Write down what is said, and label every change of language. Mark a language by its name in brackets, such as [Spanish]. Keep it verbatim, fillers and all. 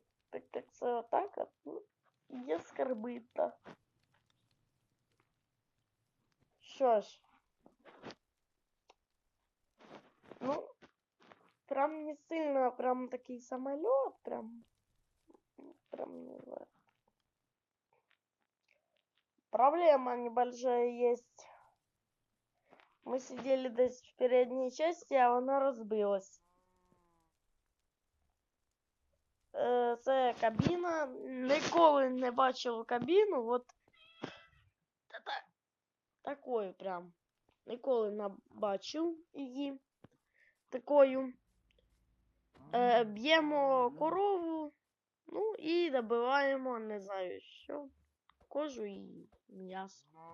[Ukrainian] Так, так, це отак. От. Ну, є скарби, так. Що ж. Ну, прям не сильно, прям такий самоліт, прям, прям не знаю. [Russian] Проблема небольшая есть. Мы сидели здесь в передней части, а она разбилась. [Ukrainian] Е, Це кабіна. Ніколи не бачив кабіну, от та-та- такою прям. Ніколи не бачив її такою. Е, б'ємо корову, ну і добиваємо, не знаю що, кожу і м'ясо.